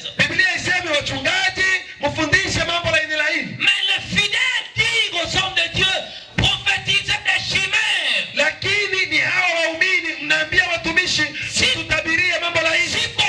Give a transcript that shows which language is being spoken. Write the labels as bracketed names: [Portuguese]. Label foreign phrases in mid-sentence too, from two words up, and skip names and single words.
[Swahili] Biblia isemi wachungaji mfundishe mambo laini. [French] Mais les fidèles disent aux hommes de Dieu, prophétisez des chimères. [Swahili] Lakini ni hao waumini mnaambia watumishi, si tutabirie mambo laini.